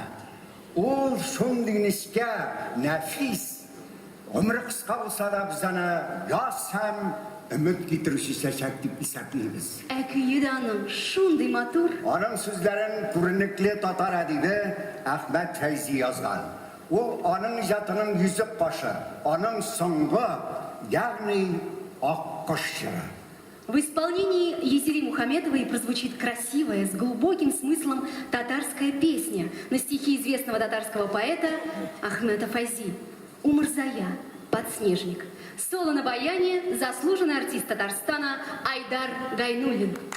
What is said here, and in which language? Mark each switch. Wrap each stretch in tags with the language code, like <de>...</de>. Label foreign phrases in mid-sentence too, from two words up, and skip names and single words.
<tt>Ул шундый нечкә, нәфис, өмір кыска булса да без аны яз һәм өмет китерүче чәчәк дип исәплибез. Ә көе дә аның шундый матур. Аның сүзләрен күренекле татар әдибе Әхмәт Фәйзи язган. Ул аның иҗатының йөзек башы, аның соңгы, ягъни аккош җыры.</tt> <ru>В исполнении Есери Мухаметовой прозвучит красивая, с глубоким смыслом татарская песня на стихи известного татарского поэта Ахмета Файзи «Умырзая. Подснежник». Соло на баяне заслуженный артист Татарстана Айдар Гайнуллин.</ru>